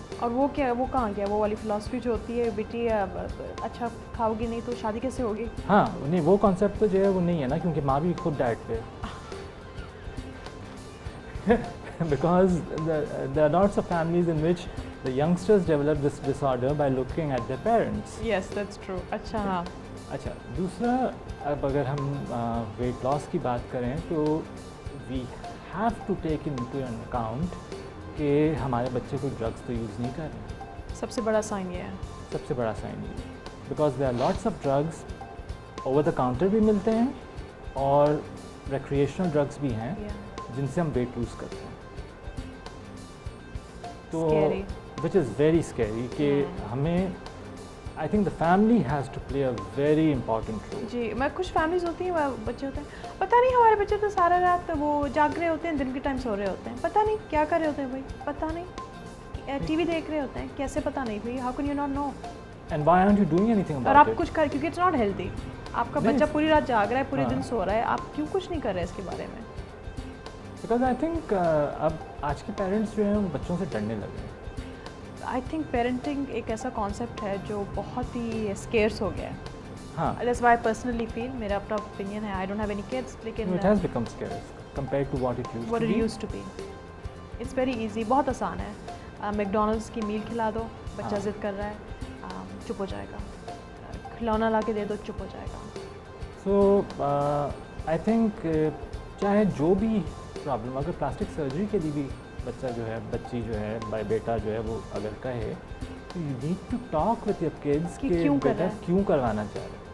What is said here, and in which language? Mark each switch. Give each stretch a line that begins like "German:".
Urdu: اور وہ کیا, وہ کہاں گیا وہ والی فلاسفی جو ہوتی ہے بیٹی اچھا کھاؤ گی نہیں تو شادی کیسے ہوگی؟ ہاں نہیں, وہ کانسیپٹ تو جو ہے وہ نہیں ہے نا, کیونکہ ماں بھی خود ڈائٹ پہ.
English: Because there are lots of families in which the youngsters develop this disorder by looking at their parents. Yes that's true.
Urdu: اچھا ہاں. اچھا دوسرا, اب اگر ہم ویٹ لاس کی بات کریں تو
English: we have to take into account
Urdu: کہ ہمارے بچے کوئی ڈرگس تو یوز نہیں کر رہے. سب سے بڑا سائن یہ ہے. سب سے بڑا سائن یہ,
English: because there are lots of drugs over the counter
Urdu: بھی ملتے ہیں, اور ریکریشنل ڈرگس بھی ہیں جن سے ہم ویٹ لوز کرتے ہیں.
English: تو which is very scary کہ ہمیں, I think the family has to play a very important role.
Urdu: جی, میں کچھ فیملیز ہوتی ہیں بچے ہوتے ہیں پتہ نہیں ہمارے بچے تو سارا رات وہ جاگ رہے ہوتے ہیں, دن کے ٹائم سو رہے ہوتے ہیں, پتہ نہیں کیا کر رہے ہوتے ہیں بھائی, پتہ نہیں ٹی وی دیکھ رہے ہوتے ہیں, کیسے پتہ نہیں بھائی,
English: How can you not know. And Y aren't you doing any thing
Urdu: اور
English: about
Urdu: آپ کچھ کر, کیونکہ
English: It's not healthy.
Urdu: آپ کا بچہ پوری رات جاگ رہا ہے, پورے دن سو رہا ہے, آپ کیوں کچھ نہیں کر رہے اس کے بارے میں؟
English: because I think
Urdu: اب آج کے پیرنٹس جو ہیں وہ بچوں سے ڈرنے لگے ہیں.
English: I think
Urdu: پیرنٹنگ ایک ایسا کانسیپٹ ہے جو بہت ہی اسکیئرس ہو گیا ہے. ہاں,
English: that's why personally feel,
Urdu: میرا اپنا اوپینین ہے,
English: I don't have any kids, لیکن it has become scarce compared to what it used what to it be. used to be. It's very easy,
Urdu: بہت آسان ہے. میک ڈونلڈس کی میل کھلا دو, بچہ ضد کر رہا ہے, چپ ہو جائے گا. کھلونا لا کے دے دو, چپ ہو جائے گا.
English: so I think
Urdu: چاہے جو بھی پرابلم, اگر پلاسٹک سرجری کے لیے بھی بچہ جو ہے, بچی جو ہے, بیٹا جو ہے وہ اگر کہے تو
English: you need to talk with your kids
Urdu: کہ بیٹا کیوں کروانا چاہ رہے ہیں.